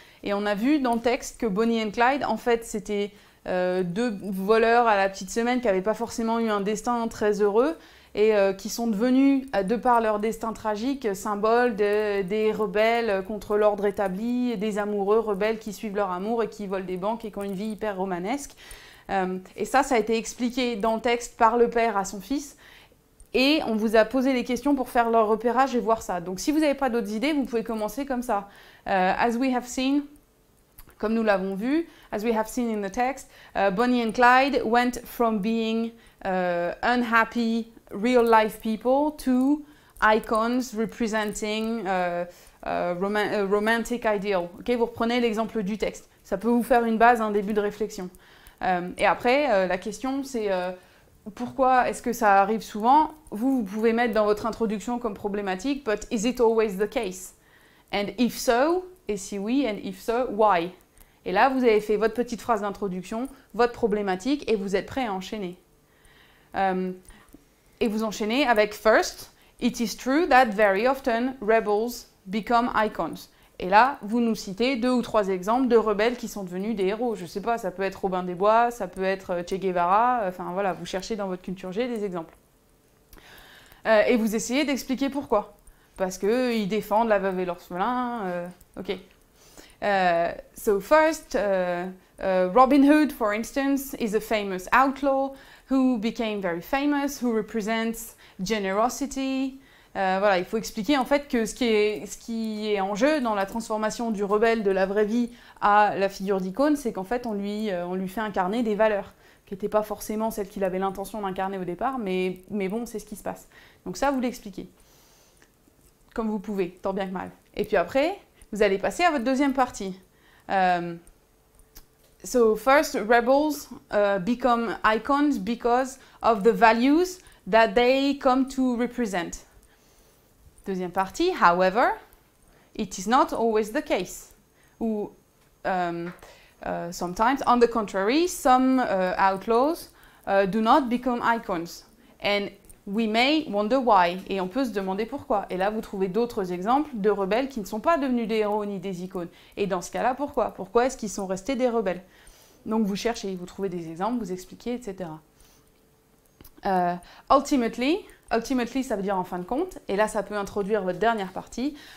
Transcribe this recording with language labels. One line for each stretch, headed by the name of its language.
French: Et on a vu dans le texte que Bonnie and Clyde, en fait, c'était deux voleurs à la petite semaine qui n'avaient pas forcément eu un destin très heureux et qui sont devenus, de par leur destin tragique, symboles des rebelles contre l'ordre établi, des amoureux rebelles qui suivent leur amour et qui volent des banques et qui ont une vie hyper romanesque. Et ça a été expliqué dans le texte par le père à son fils. Et on vous a posé les questions pour faire leur repérage et voir ça. Donc si vous n'avez pas d'autres idées, vous pouvez commencer comme ça.
English: As we have seen,
French: comme nous l'avons vu,
English: as we have seen in the text, Bonnie and Clyde went from being unhappy real-life people to icons representing romantic ideal.
French: Okay, vous reprenez l'exemple du texte. Ça peut vous faire une base, un début de réflexion. Et après, la question, c'est pourquoi est-ce que ça arrive souvent? Vous pouvez mettre dans votre introduction comme problématique,
English: but is it always the case? And if so,
French: et si oui,
English: and if so, why?
French: Et là, vous avez fait votre petite phrase d'introduction, votre problématique, et vous êtes prêt à enchaîner. Et vous enchaînez avec
English: first, it is true that very often rebels become icons.
French: Et là, vous nous citez 2 ou 3 exemples de rebelles qui sont devenus des héros. Je ne sais pas, ça peut être Robin des Bois, ça peut être Che Guevara, enfin voilà, vous cherchez dans votre culture G des exemples. Et vous essayez d'expliquer pourquoi. Parce qu'ils défendent la veuve et l'orphelin, ok.
English: So first, Robin Hood, for instance, is a famous outlaw who became very famous, who represents generosity.
French: Voilà, il faut expliquer en fait que ce qui est en jeu dans la transformation du rebelle de la vraie vie à la figure d'icône, c'est qu'en fait on lui fait incarner des valeurs qui n'étaient pas forcément celles qu'il avait l'intention d'incarner au départ, mais bon, c'est ce qui se passe. Donc ça, vous l'expliquez, comme vous pouvez, tant bien que mal. Et puis après, vous allez passer à votre deuxième partie.
English: So first, rebels become icons because of the values that they come to represent.
French: Deuxième partie,
English: however, it is not always the case. Ou sometimes, on the contrary, some outlaws do not become icons. And we may wonder why.
French: Et on peut se demander pourquoi. Et là, vous trouvez d'autres exemples de rebelles qui ne sont pas devenus des héros ni des icônes. Et dans ce cas-là, pourquoi? Pourquoi est-ce qu'ils sont restés des rebelles? Donc vous cherchez, vous trouvez des exemples, vous expliquez, etc. Ultimately, ça veut dire en fin de compte, et là ça peut introduire votre dernière partie.